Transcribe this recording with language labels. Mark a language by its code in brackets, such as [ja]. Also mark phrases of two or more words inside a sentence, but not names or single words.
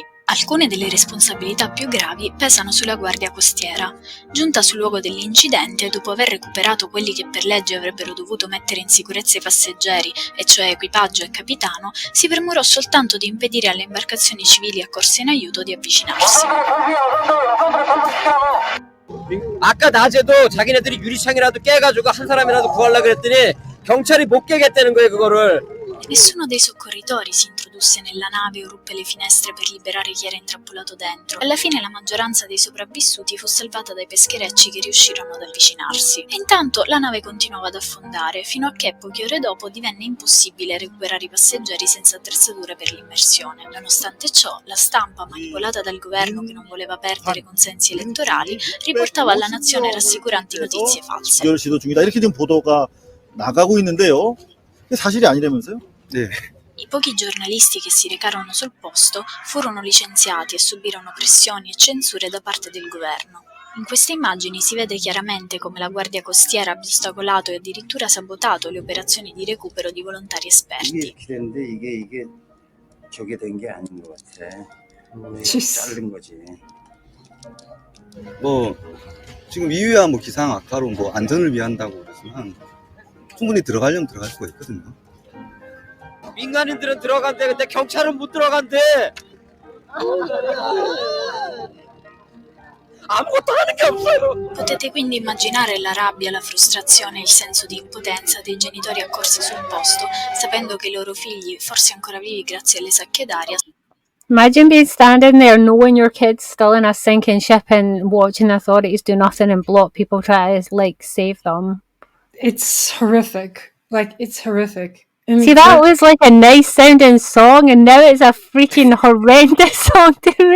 [it] Alcune delle responsabilità più gravi pesano sulla guardia costiera. Giunta sul luogo dell'incidente, dopo aver recuperato quelli che per legge avrebbero dovuto mettere in sicurezza i passeggeri, e cioè equipaggio e capitano, si premurò soltanto di impedire alle imbarcazioni civili accorse in aiuto di avvicinarsi. [ko] 아까 낮에도 자기네들이 유리창이라도 깨가지고 한 사람이라도 구하려고 그랬더니 경찰이 못 깨겠다는 거예요, 그거를. [it] Nessuno dei soccorritori si introdusse nella nave o ruppe le finestre per liberare chi era intrappolato dentro. Alla fine la maggioranza dei sopravvissuti fu salvata dai pescherecci che riuscirono ad avvicinarsi. E intanto la nave continuava ad affondare, fino a che poche ore dopo divenne impossibile recuperare i passeggeri senza attrezzature per l'immersione. Nonostante ciò, la stampa, manipolata dal governo che non voleva perdere consensi elettorali, riportava alla nazione rassicuranti notizie false. [ko] 기결 시도 중이다. 이렇게 된 보도가 나가고 있는데요. 이게 사실이 아니라면서요? 네. [it] I pochi giornalisti che si recarono sul posto furono licenziati e subirono pressioni e censure da parte del governo. In queste immagini si vede chiaramente come la guardia costiera abbia ostacolato e addirittura sabotato le operazioni di recupero di volontari [ko] 이게 [it] esperti. [ko] 이렇게 됐는데 이게 저게 된 게 아닌 것 같아. 자른 거지. 뭐 지금 이유야 뭐 기상 악화로 뭐 안전을 위한다고 그러지만 충분히 들어가려면 들어갈 수가 있거든요. 민간인들은 들어간대. 근데 경찰은 못 들어간대. 아무것도 하는 게 없어요. [it] Potete quindi immaginare la rabbia, la frustrazione e il senso di impotenza dei genitori accorsi sul posto, sapendo che i loro figli, forse ancora vivi grazie alle sacche d'aria, [en] Imagine being standing there knowing your kid's still in a sinking ship and watching the authorities do nothing and block people try to like save them. It's horrific. Like, it's horrific. See, that was like a nice sounding song, and now it's a freaking horrendous song to me.